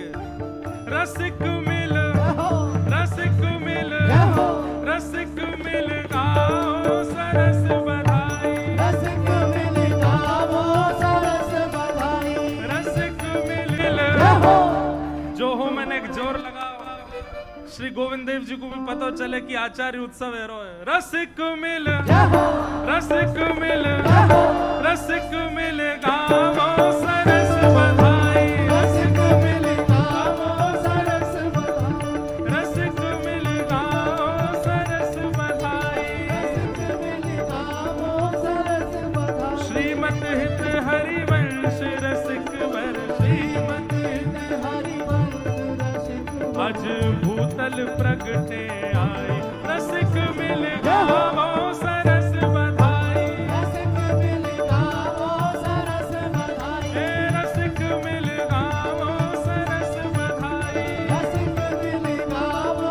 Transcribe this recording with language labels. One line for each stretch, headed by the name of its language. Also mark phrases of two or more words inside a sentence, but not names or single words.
Braj: रसिक मिल, रसिक मिल, रसिक मिल गाओ सरस बधाई, रसिक मिल गाओ सरस बधाई। रसिक मिल।
Hindi: जो हो मैंने एक जोर लगा, श्री गोविंद देव जी को भी पता चले कि आचार्य उत्सव है रो है।
Braj: रसिक मिल, रसिक मिल, रसिक मिल गाओ सरस बधाई, रसिक मिल गाओ सरस बधाई, रसिक मिल गाओ सरस बधाई, रसिक मिल गाओ सरस बधाई। श्रीमद हित हरिवंश रसिक वर, श्रीमद हित हरिवंश रसिक वर, आज भूतल प्रगटे आए, रसिक मिल गाओ सरस बधाई, रसिक मिल गाओ सरस बधाई, हे रसिक मिल गाओ सरस बधाई। रसिक मिल गाओ